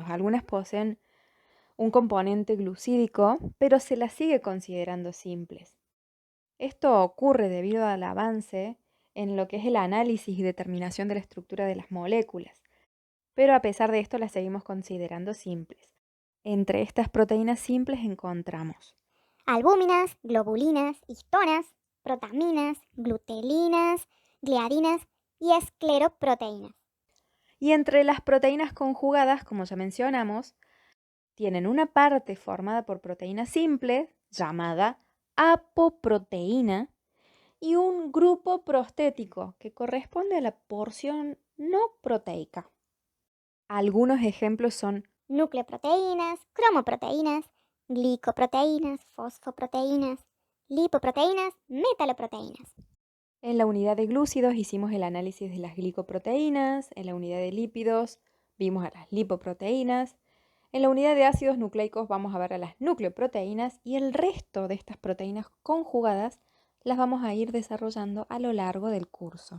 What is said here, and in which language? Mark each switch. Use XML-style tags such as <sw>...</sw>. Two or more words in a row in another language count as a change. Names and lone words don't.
<es>Algunas poseen un componente glucídico, pero se las sigue considerando simples. Esto ocurre debido al avance en lo que es el análisis y determinación de la estructura de las moléculas, pero a pesar de esto las seguimos considerando simples. Entre estas proteínas simples encontramos albúminas, globulinas, histonas, protaminas, glutelinas, gliadinas y escleroproteínas. y entre las proteínas conjugadas, como ya mencionamos, tienen una parte formada por proteínas simples, llamada apoproteína, y un grupo prostético, que corresponde a la porción no proteica. Algunos ejemplos son Nucleoproteínas, cromoproteínas, glicoproteínas, fosfoproteínas, lipoproteínas, metaloproteínas. en la unidad de glúcidos hicimos el análisis de las glicoproteínas, en la unidad de lípidos vimos a las lipoproteínas, en la unidad de ácidos nucleicos vamos a ver a las nucleoproteínas y el resto de estas proteínas conjugadas las vamos a ir desarrollando a lo largo del curso.</es>